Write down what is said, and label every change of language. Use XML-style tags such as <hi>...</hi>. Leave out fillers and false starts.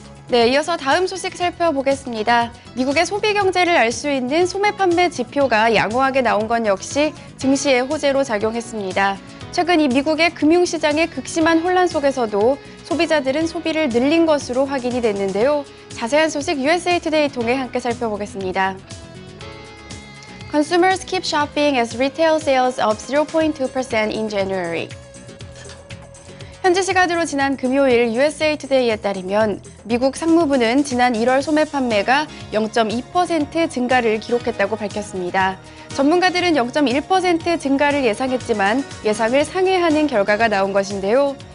<ko>네, 이어서 다음 소식 살펴보겠습니다. 미국의 소비 경제를 알 수 있는 소매 판매 지표가 양호하게 나온 건 역시 증시의 호재로 작용했습니다. 최근 이 미국의 금융시장의 극심한 혼란 속에서도 소비자들은 소비를 늘린 것으로 확인이 됐는데요. 자세한 소식 USA Today 통해 함께 살펴보겠습니다.</ko> <en>Consumers keep shopping as retail sales up 0.2% in January.</en> <ko>현지 시간으로 지난 금요일 USA Today에 따르면 미국 상무부는 지난 1월 소매 판매가 0.2% 증가를 기록했다고 밝혔습니다. 전문가들은 0.1% 증가를 예상했지만 예상을 상회하는 결과가 나온 것인데요.</ko>